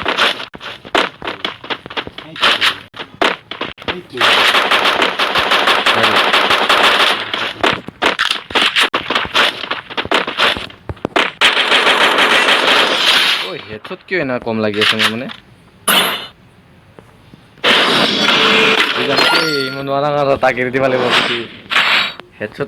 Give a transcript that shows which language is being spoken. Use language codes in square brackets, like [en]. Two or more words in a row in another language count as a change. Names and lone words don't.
[hi] Oh, headshot क्यों ना कम लगी है मैंने? [as] ইমান নোৱাৰা তাক এৰি দিব লাগিব হেডশ্বট